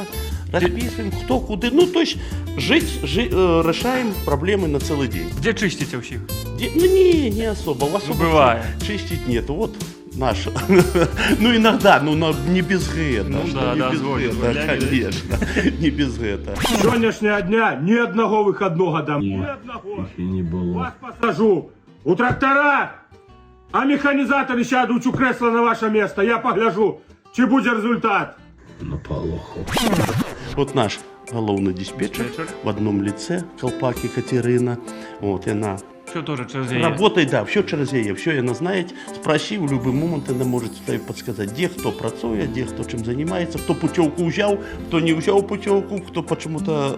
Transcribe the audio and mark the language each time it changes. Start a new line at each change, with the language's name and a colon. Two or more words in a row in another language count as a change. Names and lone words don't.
Russian: Расписываем, кто куда. Ну, то есть решаем проблемы на целый день. Где чистите всех? Ну, не особо. Особо бывает. Чистить нет. Вот наша. Ну, иногда, не без этого. Ну, да, не да, без звонит, этого, звонят, конечно. Не без этого.
Ukrainian: Сьогоднішнього дня ні одного вихідного дам. Ні одного. Не було. Вас посажу у трактора, а механізатори сядуть у кресло на ваше місце. Я погляжу, чи буде результат. На полоху.
Russian: Вот наш головный диспетчер в одном лице, Колпак Екатерина. Вот, и она Все тоже через ей. работает, да, все через ей, все она знает. Спроси, в любой момент она может подсказать, где кто працує, где кто чем занимается, кто путевку взял, кто не взял путевку, кто почему-то...